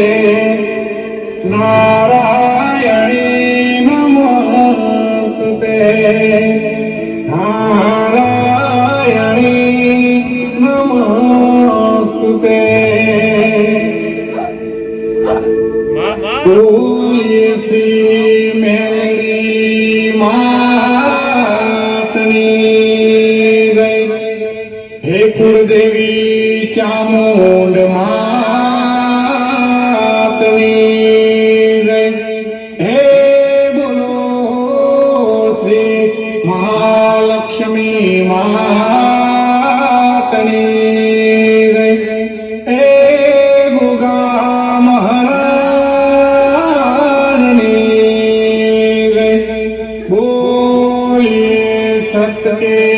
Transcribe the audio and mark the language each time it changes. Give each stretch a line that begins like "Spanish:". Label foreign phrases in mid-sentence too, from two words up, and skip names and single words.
Sanskrit: नारायणी नमोस्तुते नारायणी नमोस्तुते
Hindi: बोलिए श्री मेरी मातनी जय हे कुलदेवी चामुंड मातनी जय हे बोलो श्री महालक्ष्मी मातनी जय हे गोगा महारानी जय बोलिए सत्य